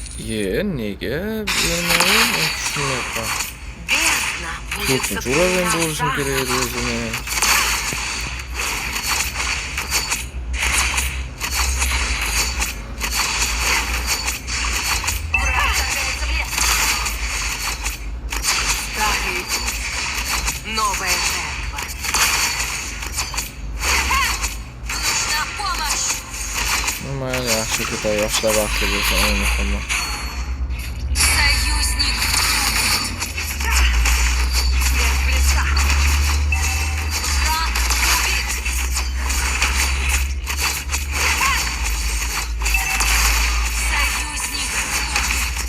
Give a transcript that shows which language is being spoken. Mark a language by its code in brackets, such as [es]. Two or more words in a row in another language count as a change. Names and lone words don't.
[uz] Nega bermayapman? Tushunmayapman. [ru] Бездна будет [uz] 4-chi uravim [ru] сотворена [uz] bo'lishim [ru] заново. [uz] kerak edi o'zini. [ru] Враг вторгается в лес. Старый путь. Новая жертва. Нужна помощь. [uz] Mayli, yaxshi ketay, yoshlar vaqti bo'lsa eng muhimi. [ru] Союзник. Смерть близка. Враг убит. Союзник убит.